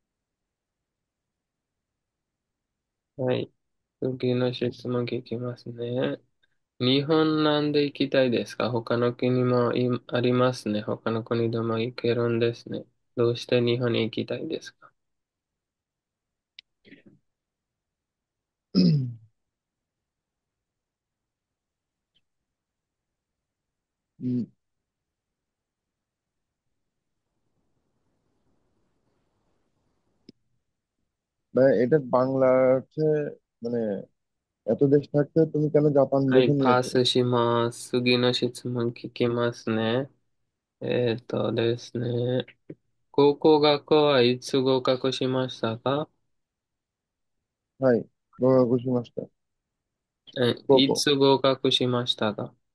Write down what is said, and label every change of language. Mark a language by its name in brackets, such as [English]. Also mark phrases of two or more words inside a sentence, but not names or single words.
[Japanese] はい。次の質問聞きますね。日本なんで行きたいですか？他の国もありますね。他の国でも行けるんですね。どうして日本に行きたいですか？ [Bangla] Hmm, এটা বাংলাতে মানে এত দেশ থাকতে তুমি কেন জাপান [Japanese] はい、 [Bangla] বেছে [Japanese] パ [Bangla] নিয়েছো? [Japanese] スします。次の質問聞きますね。ですね。高校学校はいつ合格しましたか？はい、合格しました。高校。いつ合格しましたか？